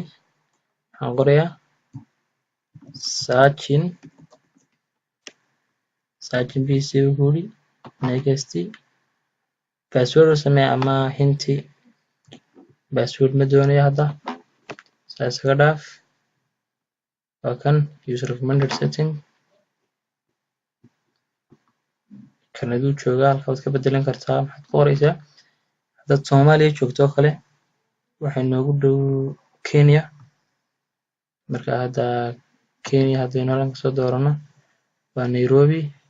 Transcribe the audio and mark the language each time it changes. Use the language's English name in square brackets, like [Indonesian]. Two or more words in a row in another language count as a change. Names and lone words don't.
[Somali] Waxaan qorayaa [English] searching pc [Somali] buu ku yiri next. Password u samee ama hinti password ma doonayo hadda saa iskaga dhaaf. Waa kan [English] user recommended setting [Somali] kan aduu joogaa halka waad ka bedelan kartaa. Maxaad ku qoraysaa haddaad Soomaaliya joogto oo kale waxay noogu dhow Kenya. Marka hadda Kenya haddaynu halkan kasoo doorano waa Nairobi.